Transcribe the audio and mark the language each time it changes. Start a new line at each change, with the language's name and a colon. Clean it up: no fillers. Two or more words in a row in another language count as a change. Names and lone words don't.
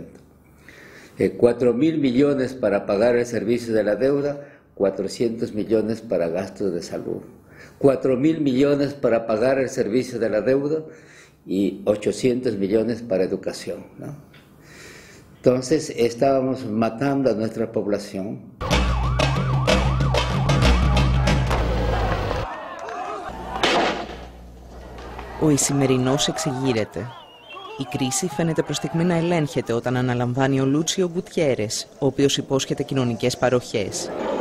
Spanish: 4.000 millones para pagar el servicio de la deuda, 400 millones para gastos de salud. 4.000 millones para pagar el servicio de la deuda y 800 millones para educación, ¿no? Entonces estábamos matando a nuestra población.
Greek: Ο Ισημερινός εξηγείρεται. Η κρίση φαίνεται προς στιγμή να ελέγχεται όταν αναλαμβάνει ο Λούτσιο Γκουτιέρες, ο οποίος υπόσχεται κοινωνικές παροχές.